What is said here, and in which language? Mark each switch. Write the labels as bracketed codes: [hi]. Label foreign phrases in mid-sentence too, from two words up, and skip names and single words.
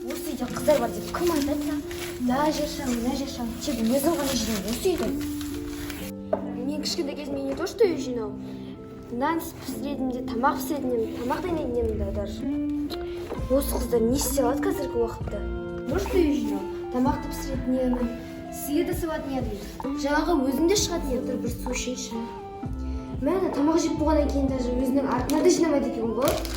[kk] үйде қыздар бар деп кім айтады? Мына жершаң, тек өзің ғана жинау осы үйді. Мен кішкентай кезімде [ru] не то что [kk] үй жинау. Нан пісіретін де, тамақ пісіретін де, тамақ дайындайтын де даже. Осы қыздар не істей алады қазіргі уақытта? Может үй жинау, тамақты пісіретін едім, сиыр да сауатын едім. Жаңағы өзім де шығатын едім, бір су ішейінші. Мәні тамақ жеп болғаннан кейін даже өзінің артына да жинамайды екен ғой.